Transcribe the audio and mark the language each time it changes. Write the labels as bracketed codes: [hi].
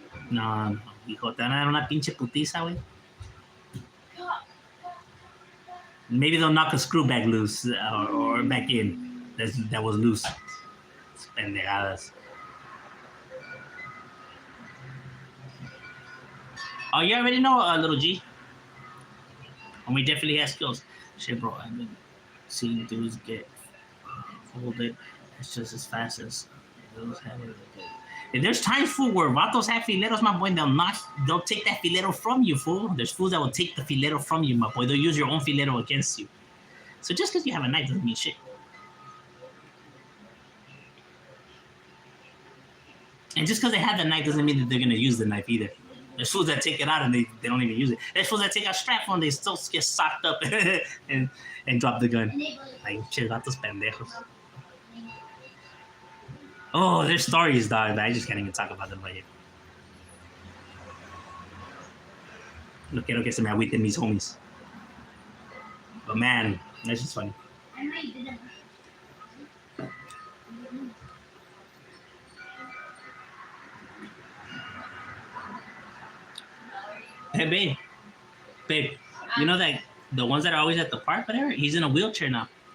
[es] No, hijo, te van a dar una pinche putiza, güey. [en] Maybe they'll knock a screw back loose or back in. That was loose. [es] Pendejadas. [en] Oh, you already know, little G. And we definitely have skills. Shit, bro, I've been seeing dudes get folded. It's just as fast as those have it. If there's times, fool, where vatos have fileros, my boy, they'll take that filero from you, fool. There's fools that will take the filero from you, my boy. They'll use your own filero against you. So just because you have a knife doesn't mean shit. And just because they have the knife doesn't mean that they're going to use the knife either. There's fools that take it out and they don't even use it. There's fools that take a strap on, they still get socked up and drop the gun. Like, shit, [es] vatos pendejos. [en] Oh, there's stories, dog, but I just can't even talk about them right here. [es] No quiero que se me agüiten mis homies. [en] But man, that's just funny. I know you didn't. Hey, babe, you know that the ones that are always at the park, whatever, he's in a wheelchair now.